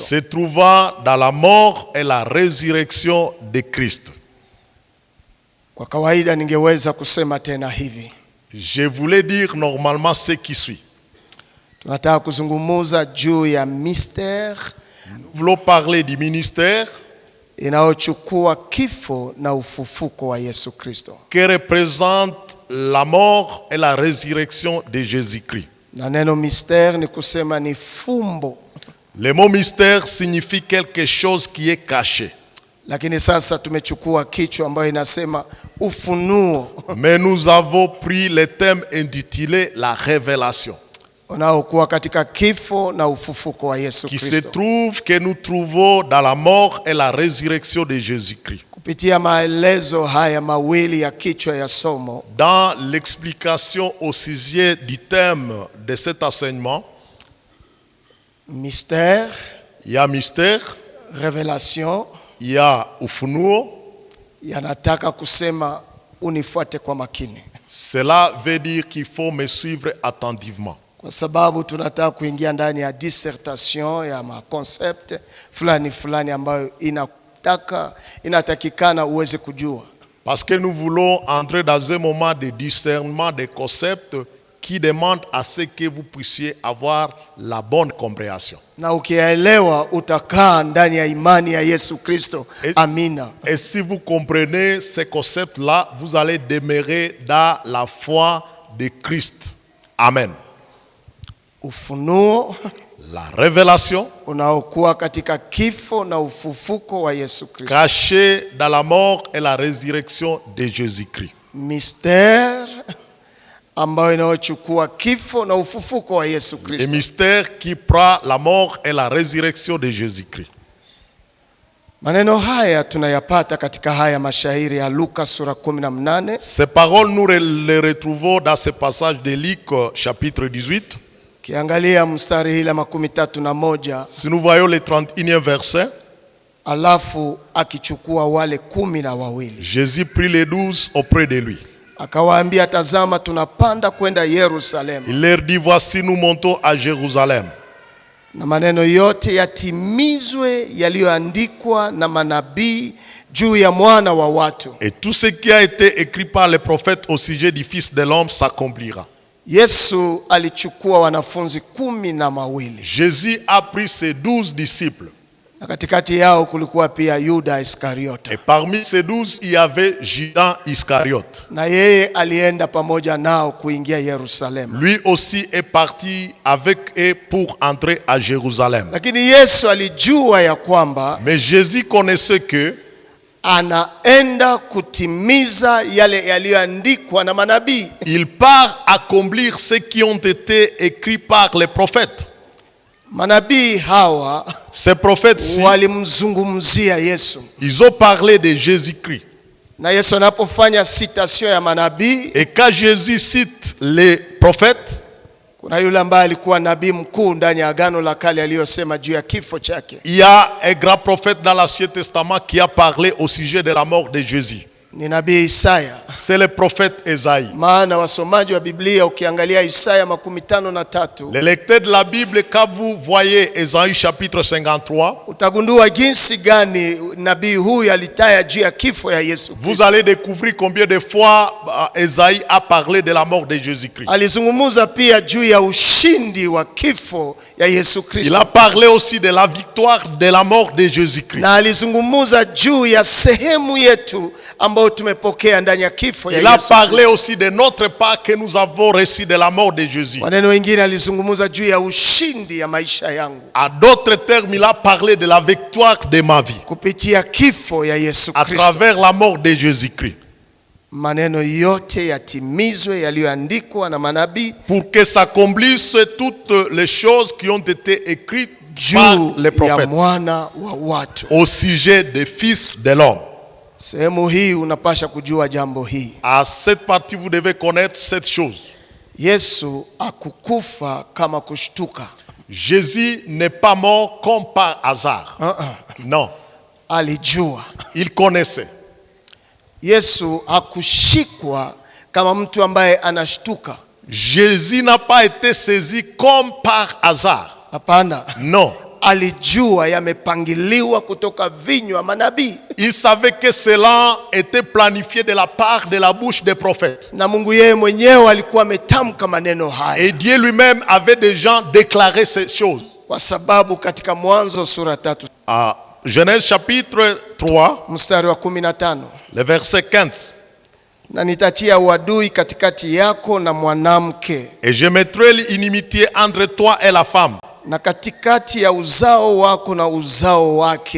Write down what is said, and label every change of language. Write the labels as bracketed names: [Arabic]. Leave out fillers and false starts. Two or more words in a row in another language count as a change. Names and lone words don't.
[French] se trouvant dans la mort et la résurrection de Christ. [Swahili] Kwa kawaida ningeweza kusema tena hivi. [French] Je voulais dire normalement ce qui suit. [Swahili] Tunataka kuzungumza juu ya mystère. [French] Nous voulons parler du ministère [Swahili] inayochukua kifo na ufufuko wa Yesu Kristo, [French] qui représente la mort et la résurrection de Jésus-Christ. [Swahili] Na neno mystère ni kusema ni fumbo. [French] Le mot mystère signifie quelque chose qui est caché. [Swahili] Lakini sasa tumechukua kichwa ambayo inasema ufunuo. [French] Mais nous avons pris le thème intitulé la révélation. [Swahili] Unaokuwa katika kifo na ufufuko wa Yesu Kristo. [French] Qui se trouve que nous trouvons dans la mort et la résurrection de Jésus-Christ. [Swahili] Kupitia maelezo haya mawili ya kichwa ya somo, [French] dans l'explication au sujet du thème de cet enseignement, mystère, il y a mystère, révélation, il y a ufunuo. [Swahili] Yanataka kusema unifuate kwa makini. [French] Cela veut dire qu'il faut me suivre attentivement. [Swahili] Kwa sababu tunataka kuingia ndani ya dissertation ya concept fulani ambayo inatakikana uweze kujua. [French] Parce que nous voulons entrer dans un moment de discernement des concepts qui demande à ce que vous puissiez avoir la bonne compréhension. [Swahili] Na ukielewa utakaa ndani ya imani ya Yesu Kristo. Amina. [French] Et si vous comprenez ces concepts-là, vous allez demeurer dans la foi de Christ. Amen. [Swahili] Ufunuo, [French] la révélation [Swahili] unaokuwa katika kifo na ufufuko wa Yesu Kristo, [French] caché dans la mort et la résurrection de Jésus-Christ. [Swahili] Mystère ambayo inayochukua kifo na ufufuko wa Yesu [French] Le [Swahili] Kristo. [French] mystère qui prend la mort et la résurrection de Jésus-Christ. [Swahili] Maneno haya tunayapata katika haya mashairi ya Luka sura 18. [French] Ces paroles, nous les retrouvons dans ce passage de Luc chapitre 18. [Swahili] Kiangalia mstari hila 31. [French] Si nous voyons le 31e verset, [Swahili] alafu akichukua wale 12. [French] Jésus prit les 12 auprès de lui. [Swahili] Akawaambia, tazama tunapanda kwenda Yerusalemu. [French] Il leur dit, voici nous montons à Jérusalem. [Swahili] Na maneno yote yatimizwe yaliyoandikwa na manabii juu ya mwana wa watu. [French] Et tout ce qui a été écrit par les prophètes au sujet du Fils de l'homme s'accomplira. [Swahili] Yesu alichukua wanafunzi 12. [French] Jésus a pris ses 12 disciples. [Swahili] Na katikati yao kulikuwa pia Yuda Iskariota. [French] Et parmi ces 12, il y avait Judas Iscariote. [Swahili] Na yeye alienda pamoja nao kuingia Yerusalemu. [French] Lui aussi est parti avec eux pour entrer à Jérusalem. [Swahili] Lakini Yesu alijua ya kwamba [French] Mais Jésus connaissait que [Swahili] anaenda kutimiza yale yaliyoandikwa na manabii. [French] il part accomplir ce qui ont été écrits par les prophètes. [Swahili] Manabii hawa [French] Ces prophètes-ci, [Swahili] walimzungumzia Yesu. [French] ils ont parlé de Jésus-Christ. [Swahili] Na Yesu anapofanya citation ya manabii, [French] Et quand Jésus cite les prophètes, [Swahili] kuna yule ambaye alikuwa nabii mkuu ndani ya Agano la Kale aliyosema juu ya kifo chake. [French] il y a un grand prophète dans l'Ancien Testament qui a parlé au sujet de la mort de Jésus. [Swahili] Ni nabii Isaya. [French] C'est le prophète Esaïe. [Swahili] Maana wasomaji wa Biblia ukiangalia Isaya 53, [French] Les lecteurs de la Bible, quand vous voyez Esaïe chapitre 53, [Swahili] utagundua jinsi gani nabii huyu alitaya juu ya kifo ya Yesu [French] vous [Swahili] Kristo. [French] allez découvrir combien de fois Esaïe a parlé de la mort de Jésus-Christ. [Swahili] Alizungumza pia juu ya ushindi wa kifo ya Yesu [French] Il [Swahili] Kristo. [French] a parlé aussi de la victoire de la mort de Jésus-Christ. [Swahili] Na alizungumza juu ya sehemu yetu ambayo tumepokea ndani ya kifo ya [French] Il a [Swahili] Yesu. [French] parlé aussi de notre part que nous avons reçu de la mort de Jésus. [Swahili] Maneno mengine alizungumza juu ya ushindi ya maisha yangu [French] À d'autres termes, il a parlé de la victoire de ma vie [Swahili] kupitia kifo ya Yesu [French] à [Swahili] Kristo. [French] travers la mort de Jésus-Christ. [Swahili] Maneno yote yatimizwe yaliyoandikwa na manabii [French] Pour que s'accomplissent toutes les choses qui ont été écrites par [Swahili] juu [French] les [Swahili] ya [French] prophètes [Swahili] mwana wa watu. [French] au sujet des fils de l'homme. [Swahili] Sehemu hii unapasha kujua jambo hii. [French] À cette partie, vous devez connaître cette chose. [Swahili] Yesu akukufa kama kushtuka. [French] Jésus n'est pas mort comme par hasard. Non, [Swahili] Alijua. [French] il connaissait. [Swahili] Yesu hakushikwa kama mtu ambaye anashtuka. [French] Jésus n'a pas été saisi comme par hasard. [Swahili] Hapana. [French] Non. [Swahili] Alijua yamepangiliwa kutoka vinywa manabii. [French] Il savait que cela était planifié de la part de la bouche des prophètes. [Swahili] Na Mungu yeye mwenyewe alikuwa ametamka maneno haya. [French] Et Dieu lui-même avait déjà déclaré ces choses. [Swahili] Kwa sababu katika Mwanzo sura 3 [French] Genèse chapitre 3, [Swahili] mstari wa 15, [French] le verset 15. [Swahili] na nitatia uadui katikati yako na mwanamke, [French] Et je mettrai l'inimitié entre toi et la femme, [Swahili] na katikati ya uzao wako na uzao wake.